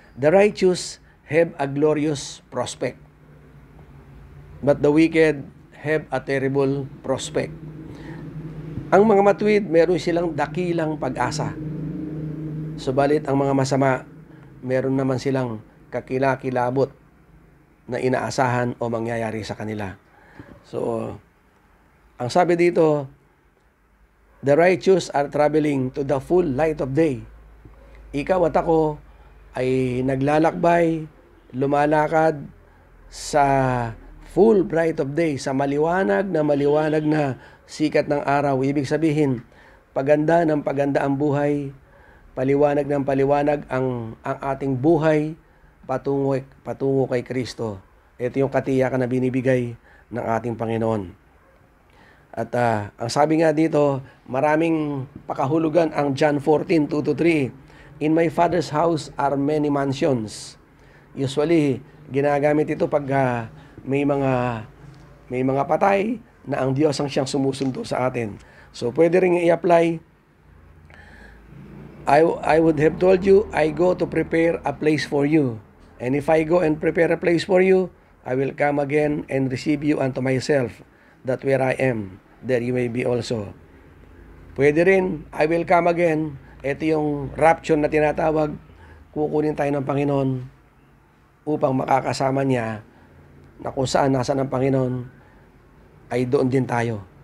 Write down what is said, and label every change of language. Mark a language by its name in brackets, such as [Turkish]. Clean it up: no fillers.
[English] The righteous have a glorious prospect, but the wicked have a terrible prospect. [Filipino] Ang mga matuwid, meron silang dakilang pag-asa. Subalit ang mga masama, meron naman silang kakilakilabot na inaasahan o mangyayari sa kanila. [English] So, [Filipino] ang sabi dito, [English] the righteous are traveling to the full light of day. [Filipino] Ikaw at ako ay naglalakbay, lumalakad sa [English] full bright of day, [Filipino] sa maliwanag na sikat ng araw. Ibig sabihin, paganda ng paganda ang buhay, paliwanag ng paliwanag ang ating buhay patungo kay Kristo. Ito yung katiyakan na binibigay ng ating Panginoon. At ang sabi nga dito, maraming pakahulugan ang John 14:2-3. [English] In my Father's house are many mansions. [Filipino] Usually, ginagamit ito pag may mga patay na ang Diyos ang siyang sumusundo sa atin. So, pwede rin i-apply. [English] I would have told you, I go to prepare a place for you. And if I go and prepare a place for you, I will come again and receive you unto myself, that where I am, there you may be also. [Filipino] Pwede rin, [English] I will come again. [Filipino] Ito yung rapture na tinatawag. Kukunin tayo ng Panginoon upang makakasama niya na kung saan nasa ng Panginoon ay doon din tayo.